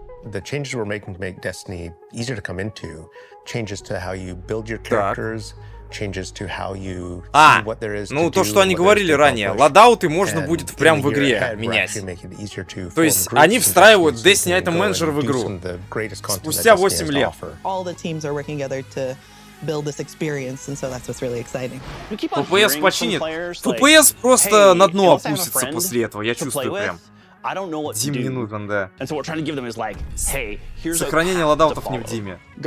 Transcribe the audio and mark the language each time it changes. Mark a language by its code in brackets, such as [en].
[en] The changes we're making to make Destiny easier to come into, changes to how you build your characters, changes to how you see what there is to do, [ru] то, что они говорили ранее, ладауты можно будет прям в игре менять. То есть они встраивают Destiny Item Manager в игру спустя 8 лет. [en] All the teams are working together to build this experience, and so that's what's really exciting. [ru] FPS починит. FPS просто на дно опустится после этого, я чувствую прям. Дим не нужен, да. Сохранение ладаутов не в Диме.